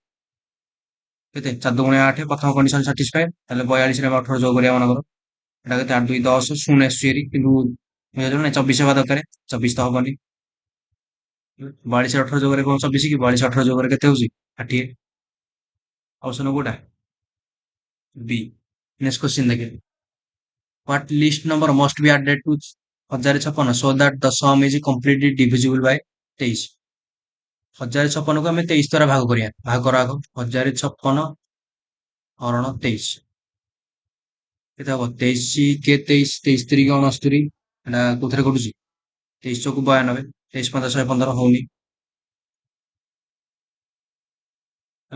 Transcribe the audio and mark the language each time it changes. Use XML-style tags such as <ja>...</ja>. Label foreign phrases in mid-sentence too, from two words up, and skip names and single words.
<or>କେତେ 4 ଦୁଗୁଣେ 8, ପ୍ରଥମ</or> <en>condition satisfy,</en> <or>ତାହେଲେ 42 ରେ ଆମେ 18 ଯୋଗ କରିବା ମନେକର। ଏଟା କେତେ 8 2 10 ଶୂନ ଆସୁଛି ହେରି, କିନ୍ତୁ ବୁଝିପାରିଲ ନା 24 ହେବା ଦରକାର, 24 ତ ହବନି। 42 ରେ 18 ଯୋଗରେ କଣ 24 କି? 42 18 ଯୋଗରେ କେତେ ହଉଛି? 60। ଅପସନ କୋଉଟା? ବି।</or> <en>next question</en> <or>ଦେଖେ,</or> <en>what list number must be added to 1056 so that the sum is completely divisible by 23?</en> <or>1056 କୁ ଆମେ 23 ଦ୍ୱାରା ଭାଗ କରିବା। ଭାଗ କର ଆଗ, 1056 ହରଣ 23 କେତେ ହବ? 23 କେ 23, 23 3 69, ଏଟା କୋଉଥିରେ କଟୁଛି? 23 ଚଉକୁ 92, 23 5 115 ହଉନି ହେଲା।</or>